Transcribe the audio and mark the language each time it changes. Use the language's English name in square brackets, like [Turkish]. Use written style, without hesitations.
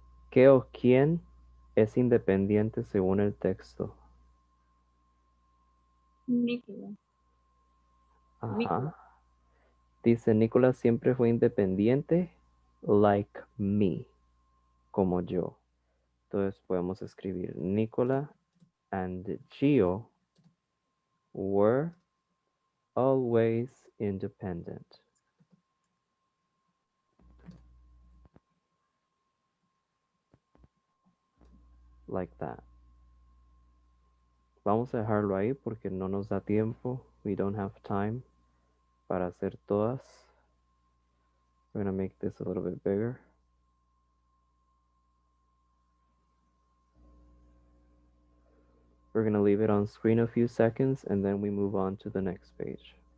[Spanish] ¿Qué o quién es independiente según el texto? Nicola. Ajá. Nicola. Dice, Nicolás siempre fue independiente, [English] like me, [Spanish] como yo. Entonces podemos escribir [English] Nicola and Gio were always independent. Like that. [Spanish] Vamos a dejarlo ahí porque no nos da tiempo. [English] We don't have time [Spanish] para hacer todas. [English] We're going to make this a little bit bigger. We're going to leave it on screen a few seconds and then we move on to the next page.